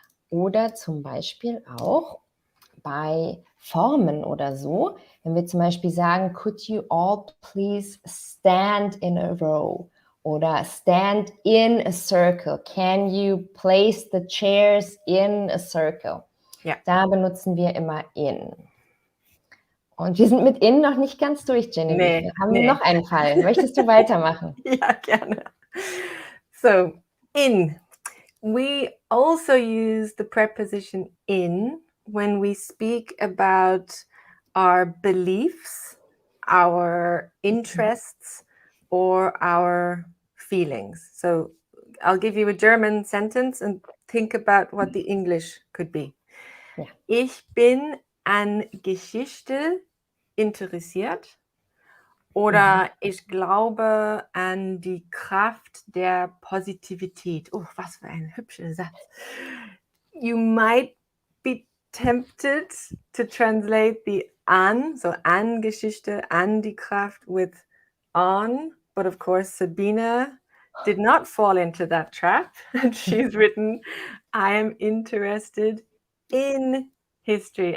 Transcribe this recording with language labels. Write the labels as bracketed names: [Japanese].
[German] Oder zum Beispiel auch bei Formen oder so, wenn wir zum Beispiel sagen, [English] could you all please stand in a row? Oder stand in a circle. Can you place the chairs in a circle? [German] Ja. Da benutzen wir immer in. Und wir sind mit in noch nicht ganz durch, Genevieve. Nee, wir haben noch einen Fall. Möchtest du weitermachen? Ja, gerne. So, in. [English] We also use the preposition in when we speak about our beliefs, our interests, or our feelings. So I'll give you a German sentence and think about what the English could be. [German] Ja. Ich bin an Geschichte interessiert. Oder ich glaube an die Kraft der Positivität. Oh, was für ein hübscher Satz. [English] You might be tempted to translate the an, so [German] an Geschichte, an die Kraft [English] with on, but of course Sabina did not fall into that trap. And she's written, I am interested in history.